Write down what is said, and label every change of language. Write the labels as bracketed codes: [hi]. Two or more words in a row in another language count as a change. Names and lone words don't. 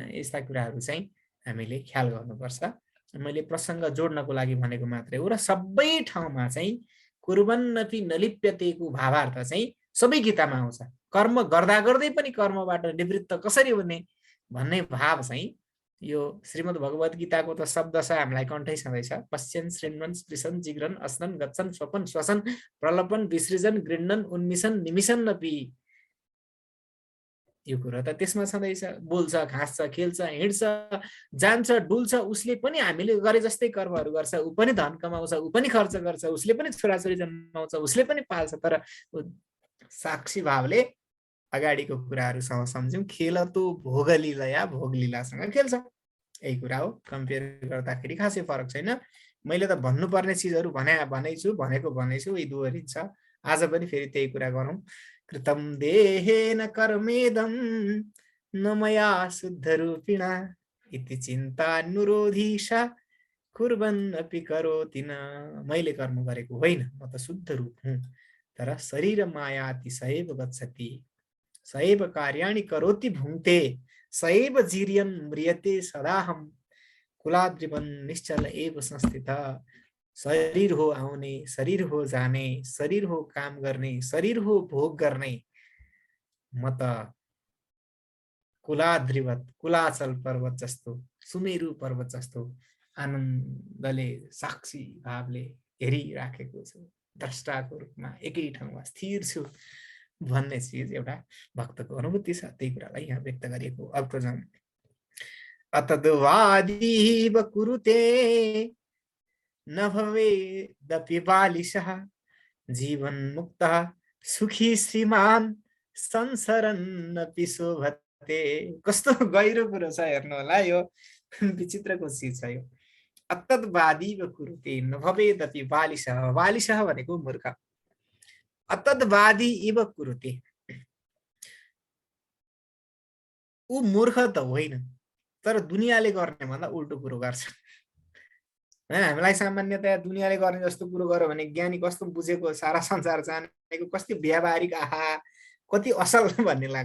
[ne] यस्ता कुराहरू चाहिँ हामीले ख्याल गर्नुपर्छ। मैले प्रसङ्ग जोड्नको लागि भनेको मात्रै हो र सबै ठाउँमा चाहिँ कुर्वन्नपि नलिप्यतेको भावार्थ चाहिँ सबै गीतामा आउँछ। कर्म गर्दा गर्दै पनि कर्मबाट निवृत्त कसरी हुने भन्ने भाव चाहिँ यो श्रीमद् भगवत गीताको त शब्द छ, हामीलाई कण्ठै छँदैछ। [sa] पश्यन् शृण्वन् स्पृशन् जिग्रन् अस्नन् गच्छन् स्वपन् श्वसन् प्रलपन् विसृजन गृह्णन् उन्मिषन् निमिषन् अपि, [ne] यो कुरा त त्यसमा छँदैछ। बोल्छ, घाँस्छ, खेल्छ, हिँड्छ, जान्छ, डुल्छ, उसले पनि हामीले गरे जस्तै कर्महरू गर्छ, ऊ पनि धन कमाउँछ, ऊ पनि खर्च गर्छ, उसले पनि छोराछोरी जन्माउँछ, उसले पनि पाल्छ, तर साक्षी भावले अगाडिको कुराहरूसँग सम्झ्यौँ। खेल त भोगलीला भोगलीलासँग खेल्छ, यही कुरा हो। कम्पेयर गर्दाखेरि खासै फरक छैन। मैले त भन्नुपर्ने चिजहरू भनेको यी दोहोरिन्छ। आज पनि फेरि त्यही कुरा गरौँ। [sa] कृतं देहेन कर्मेदं न मया शुद्धरूपिणा इति चिन्तानुरोधीशा कुर्वन् अपि करोति न। [ne] मैले कर्म गरेको होइन, म त शुद्ध रूप हुँ, तर शरीर मायाति [sa] सएव गच्छति, सएव कार्याणि करोति भुङ्क्ते, सएव जीर्यन् म्रियते सदाहं, कुलाद्रिवन् निश्चल एव संस्थित। [ne] शरीर हो आउने, शरीर हो जाने, शरीर हो काम गर्ने, शरीर हो भोग गर्ने, म त कुलाद्रिवत कुलाचल पर्वत जस्तो, सुमेरु पर्वत जस्तो आनन्दले साक्षी भावले हेरिराखेको छु, द्रष्टाको रूपमा एकै ठाउँमा स्थिर छु भन्ने चिज एउटा भक्तको अनुभूति छ। त्यही कुरालाई यहाँ व्यक्त गरिएको। अर्को जाउँ। [sa] अतद्वादीव कुरुते न भवेदपि बालिशः, जीवन्मुक्तः सुखी श्रीमान् संसरन्नपि शोभते। [ne] कस्तो गहिरो कुरो छ, हेर्नु होला, यो विचित्रको चिज छ यो। [sa] अतद्वादीव कुरुते न भवेदपि बालिशः, बालिशः [ne] भनेको मूर्ख, [sa] अतद्वादी इव कुरुते, [ne] ऊ मूर्ख त होइन, तर दुनियाँले गर्ने भन्दा उल्टो कुरो गर्छ। हामीलाई सामान्यतया दुनियाँले गर्ने जस्तो कुरो गर्यो भने ज्ञानी कस्तो बुझेको, सारा संसार जानेको, कति व्यावहारिक, आहा कति असल भन्ने लाग्छ।